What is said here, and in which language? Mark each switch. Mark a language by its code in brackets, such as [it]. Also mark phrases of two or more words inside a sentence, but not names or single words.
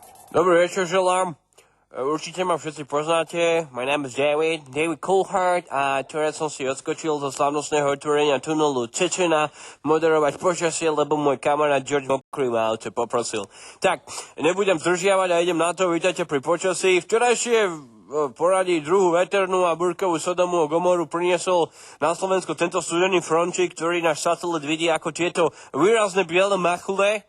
[sk] Dobrý večer, želám. Určite ma všetci poznáte. [en] My name is [sk] David Coulthard a teraz som si odskočil zo slavnostného otvorenia tunelu Čečena moderovať počasie, lebo môj kamarát George Mokrý ma to poprosil. Tak, nebudem zdržiavať a idem na to. Vítajte pri počasí. Včerajšie poradí druhú veternú a búrkovú Sodomu a Gomoru priniesol na Slovensku tento studený frontík, ktorý náš satelit vidí ako tieto výrazné biele machule.